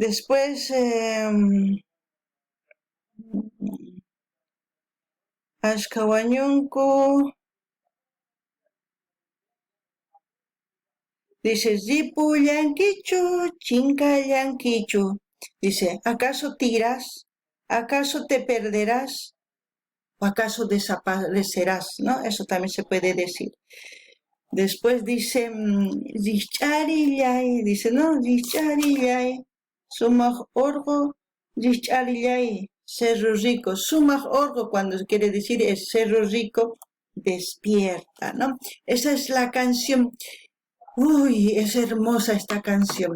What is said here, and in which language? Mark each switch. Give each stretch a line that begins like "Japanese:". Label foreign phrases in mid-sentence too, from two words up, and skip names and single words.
Quechua: Después, Ashkawañunku dice, Zipullankichu, Chinkallankichu.
Spanish: Dice, ¿acaso tiras? ¿Acaso te perderás? ¿O acaso desaparecerás? ¿No? Eso también se puede decir. Después dice, Zicharillay, dice, no,
Quechua: Zicharillay, Sumaj orgo, Zicharillay,
Spanish: cerro rico.
Quechua: Sumaj orgo,
Spanish: cuando quiere decir es cerro rico, despierta, ¿no? Esa es la canción. Uy, es hermosa esta canción.